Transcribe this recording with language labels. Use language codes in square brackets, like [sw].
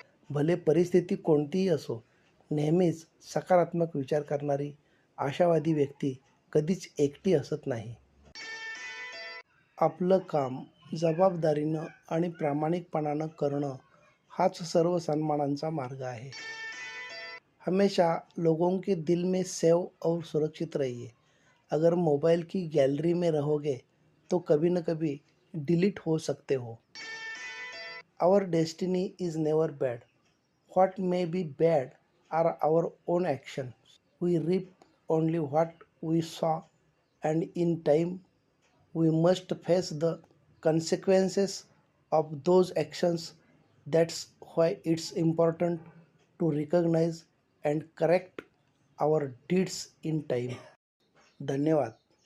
[mr] भले परिस्थिती कोणतीही असो, नेहमीच सकारात्मक विचार करणारी आशावादी व्यक्ती कधीच एकटी असत नाही. आपलं काम जबाबदारीनं आणि प्रामाणिकपणानं करणं हाच सर्व सन्मानांचा मार्ग आहे. [hi] हमेशा लोगों के दिल में सेव और सुरक्षित रहिए. अगर मोबाइल की गैलरी में रहोगे तो कभी न कभी डिलीट हो सकते हो. [en] Our destiny is never bad. What may be bad are our own actions. We reap only what we sow and in time we must face the consequences of those actions. That's why it's important to recognize and correct our deeds in time. धन्यवाद.